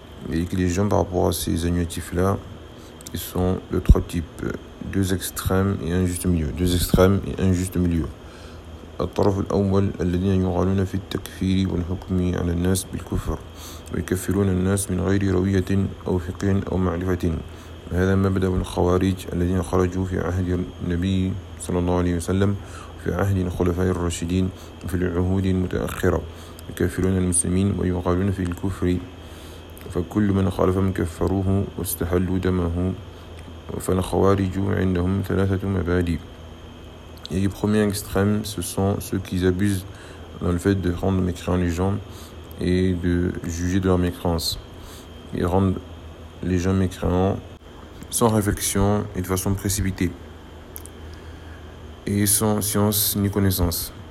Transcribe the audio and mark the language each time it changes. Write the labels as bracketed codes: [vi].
[fr] Il dit que les gens par rapport à ces annulatifs là, ils sont de trois types: deux extrêmes et un juste milieu. Deux extrêmes et un juste milieu. [ar] الطرف الأول الذين يغالون في التكفير والحكم على الناس بالكفر ويكفرون الناس من غير روية أو فقه أو معرفة. هذا مبدأ الخوارج الذين خرجوا في عهد النبي صلى الله عليه وسلم في عهد الخلفاء الراشدين في العهود المتأخرة يكفرون المسلمين ويغالون في الكفر. فكل من خالفهم كفروه واستحلوا دمه. فالخوارج عندهم ثلاثة مبادئ. [fr] Et le premier extrême, ce sont ceux qui abusent dans le fait de rendre mécréants les gens et de juger de leur mécréance. Ils rendent les gens mécréants sans réflexion et de façon précipitée et sans science ni connaissance.